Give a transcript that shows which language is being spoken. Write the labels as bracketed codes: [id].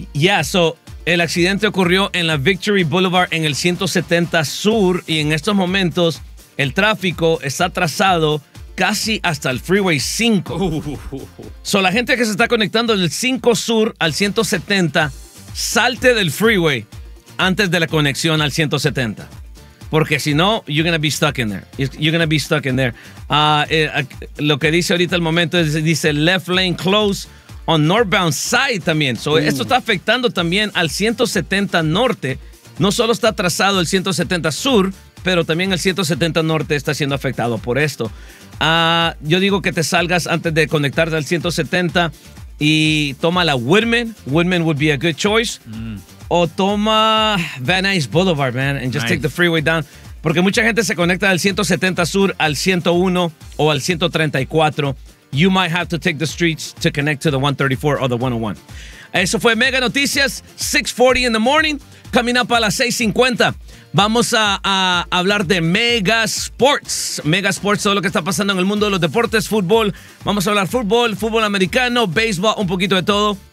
[en] Yeah, so [es] el accidente ocurrió en la Victory Boulevard en el 170 Sur y en estos momentos el tráfico está atrasado casi hasta el freeway 5. [en] So [es] la gente que se está conectando del 5 Sur al 170, salte del freeway antes de la conexión al 170. Porque si no, [en] you're going to be stuck in there. You're going to be stuck in there. [es] Lo que dice ahorita el momento es, dice [en] left lane closed on northbound side [es] también. So esto está afectando también al 170 norte. No solo está atrasado el 170 sur, pero también el 170 norte está siendo afectado por esto. Yo digo que te salgas antes de conectarte al 170 y toma la Woodman. [en] Woodman would be a good choice. [es] O toma [en] Van Nuys Boulevard, man, and just take the freeway down. [es] Porque mucha gente se conecta del 170 sur al 101 o al 134. [en] You might have to take the streets to connect to the 134 or the 101. [es] Eso fue Mega Noticias, 6:40 [en] in the morning. Coming up [es] a las 6:50. Vamos a hablar de Mega Sports. Mega Sports, todo lo que está pasando en el mundo de los deportes, fútbol. Vamos a hablar fútbol americano, béisbol, un poquito de todo.